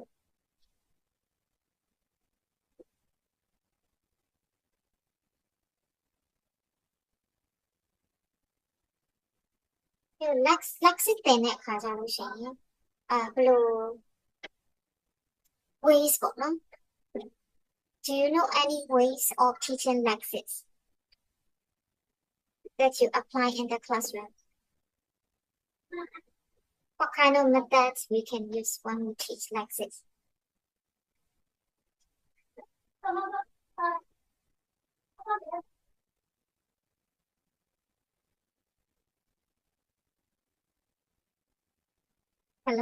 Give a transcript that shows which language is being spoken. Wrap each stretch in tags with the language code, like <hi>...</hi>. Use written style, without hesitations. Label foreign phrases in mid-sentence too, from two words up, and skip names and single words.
<my>lesson တင်တဲ့အခါကျလို့ရှိရင်ဘယ်လို ways ပေါ့နော်</my> <en>Do you know any ways of teaching lexis that you apply in the classroom? What kind of methods we can use when we teach lexis? Hello?</en>